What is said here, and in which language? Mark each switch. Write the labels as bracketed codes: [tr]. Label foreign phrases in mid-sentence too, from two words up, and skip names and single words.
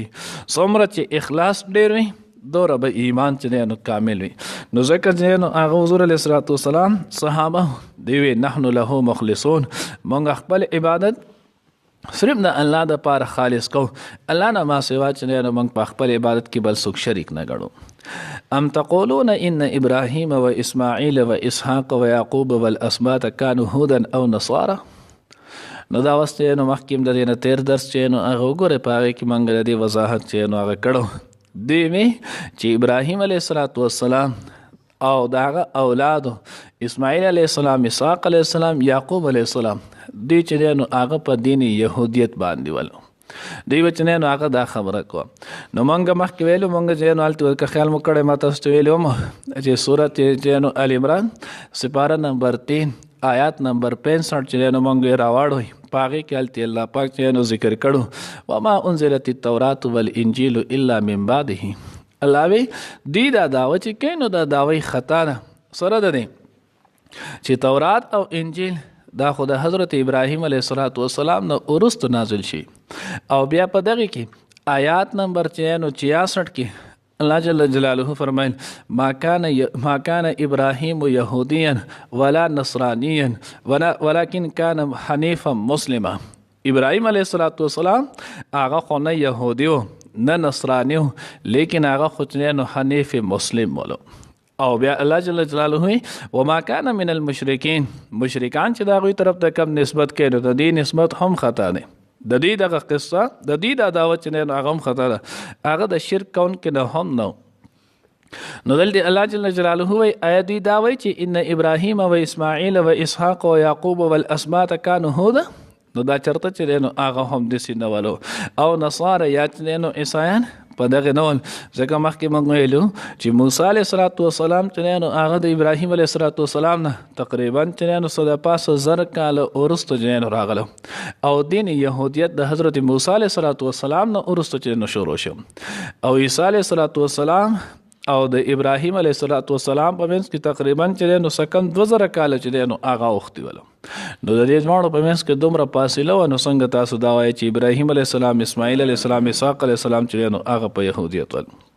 [ps] څومره چې اخلاص ډېر وي دوره به ایمان چې دی نو کامل وي. نو ځکه چې نو هغه حضور [ar] علیه السلام [ps] صحابه دی وی [ar] نحن له مخلصون، [ps] مونږ خپل عبادت صرف د الله دپاره خالص کو، الله نه ما سوا چې دی نو مونږ په خپل عبادت کې بل څوک شریک نه ګڼو. [ar] ام تقولون ان ابراهیم و اسماعیل و اسحاق و یعقوب والاسباط كانوا هودا او نصارى. [ps] نو دا واسطه نو مخکې د دې نه تیر درس چې نو هغه وګورئ په هغې کې مونږ د دې وضاحت چې نو هغه کړو. دوی مې چې ابراهیم [ar] علیه السلام [ps] او د هغه اولادو اسماعیل [ar] علیه السلام، [ps] اسحاق [ar] علیه السلام، [ps] یعقوب [ar] علیه السلام، [ps] دوی چې دی نو هغه په دین یهودیت باندې ولو، دوی به چې نو هغه دا خبره کوه. نو مونږ مخکې ویلو، مونږ چې نو هلته که خیال مو کړی ما تاسو ته ویلي وم چې صورت چې نو ال عمران سپاره نمبر 3 آیات نمبر 65 چې نو مونږ یې راواړو، په هغې کې هلته الله پاک چې نو ذکر کړو [ar] وما انزلت التورات والانجیل الا من بعده. [ps] الله وی دوی دا دعوه چې کوي نو دا دعوی خطا ده، سره ده دی چې تورات او انجیل دا خو د حضرت ابراهیم [ar] علیه السلام [ps] نه وروسته نازل شي. او بیا په دغه کې آیات نمبر 66 کې الله [ar] جل جلاله [ps] فرمایل [ar] ما كان ابراهیم یهودیا ولا نصرانیا ولكن كان حنیفا مسلما. [ps] ابراهیم [ar] علیه السلام [ps] هغه خو نه یهودی و نه نصرانی و، لیکن هغه خو نو [ar] حنیف مسلم [ps] ولو. او بیا الله [ar] جل جلاله وما كان من المشرکین، [ps] مشرکان چې د هغوی طرف ته کم نسبت کوي نو د دې نسبت هم خطا دی، د دې دغه قصه د دې دا دعوت چې نو هغه هم خطا ده، هغه د شرک کون کې نه هم نو. نو دلته الله [ar] جل جلاله [ps] وی آیا دوی دا وایي چې [ar] ان ابراهیم و اسماعیل و اسحاق و یعقوب والاسباط كانوا هودا؟ [ps] نو دا چرته چې نو هغه هم داسې نه ولو. او نصارا یا چې نو عیسایان په دغه ډول ځکه مخکې موږ ویلو چې موسی [ar] علیه السلام [ps] چې نو هغه د ابراهیم [ar] علیه السلام [ps] نه تقریبا چې نو څه د پاسه 1000 کاله وروسته چې نو راغله او دین يهودیت د حضرت موسی [ar] علیه السلام [ps] نه وروسته چې نو شروع شو او عیسی [ar] علیه السلام [ps] او د ابراهیم [ar] علیه السلام [ps] په منځ کې تقریبا چې نو سکم 2000 کاله چې نو هغه وختي ول نو د دې ځوانو په منځ کې دومره فاصله و نو څنګه تاسو دا وایي چې ابراهیم [ar] علیه السلام [ps] اسماعیل [ar] علیه السلام [ps] اسحاق [ar] علیه السلام [ps] چې نو هغه په يهودیت ول